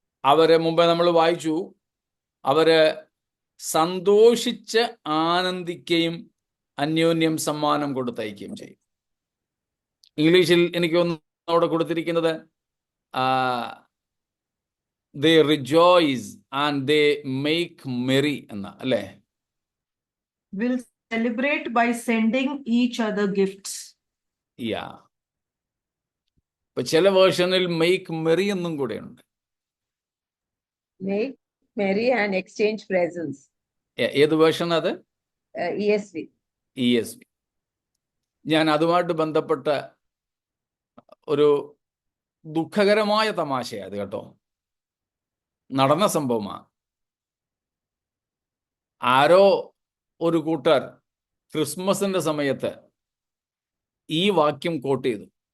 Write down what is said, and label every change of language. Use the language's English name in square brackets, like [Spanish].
[Malayalam] അവരെ മുമ്പേ നമ്മൾ വായിച്ചു, അവര് സന്തോഷിച്ച് ആനന്ദിക്കുകയും അന്യോന്യം സമ്മാനം കൊടുത്തയക്കുകയും ചെയ്യും. ഇംഗ്ലീഷിൽ എനിക്ക് അവിടെ കൊടുത്തിരിക്കുന്നത് [English] they rejoice and they make merry [Malayalam] എന്ന, അല്ലേ? [English] Will celebrate by sending each other gifts. [Malayalam] ഇപ്പൊ ചില വേർഷനിൽ മേക്ക് മെറി എന്നും കൂടെ ഉണ്ട്. [English] Make merry and exchange presents. [Malayalam] ഏത് വേർഷൻ അത്? [English] ESV. ESV. [Malayalam] ഞാൻ അതുമായിട്ട് ബന്ധപ്പെട്ട ഒരു ദുഃഖകരമായ തമാശയത് കേട്ടോ, നടന്ന സംഭവമാണ്. ആരോ ഒരു കൂട്ടർ ക്രിസ്മസിന്റെ സമയത്ത് ഈ വാക്യം കോട്ട് ചെയ്തു.